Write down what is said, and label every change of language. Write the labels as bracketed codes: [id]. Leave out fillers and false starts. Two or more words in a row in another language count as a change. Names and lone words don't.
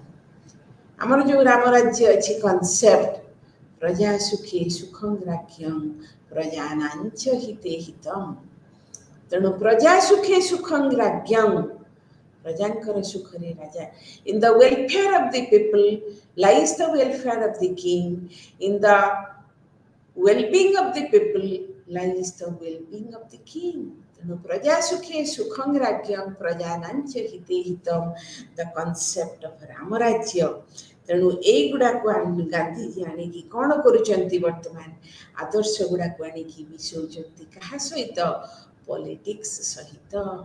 [or] ଆମର ଯେଉଁ ରାମ ରାଜ୍ୟ ଅଛି କନସେପ୍ଟ, [sa] ପ୍ରଜା ସୁଖୀ ସୁଖଂ ରାଜ୍ୟଂ ପ୍ରଜାନାଞ୍ଚ ହିତେ ହିତମ୍। ତେଣୁ ପ୍ରଜା ସୁଖେ ସୁଖଂ ରାଜ୍ୟଂ, [or] ପ୍ରଜାଙ୍କର ସୁଖରେ ରାଜା। [en] in the welfare of the people lies the welfare of the king, in the well-being of the people lies the well-being of the king. [sa] ତେଣୁ ପ୍ରଜା ସୁଖେ ସୁଖଂ ରାଜ୍ୟଂ ପ୍ରଜାନାଞ୍ଚ ହିତେ ହିତମ୍, [en] the concept of Ram Rajya. [or] ତେଣୁ ଏଇଗୁଡ଼ାକୁ ଗାନ୍ଧିଜୀ ଆଣିକି କ'ଣ କରୁଛନ୍ତି, ବର୍ତ୍ତମାନ ଆଦର୍ଶ ଗୁଡ଼ାକୁ ଆଣିକି ମିଶଉଛନ୍ତି କାହା ସହିତ, ପଲିଟିକ୍ସ ସହିତ।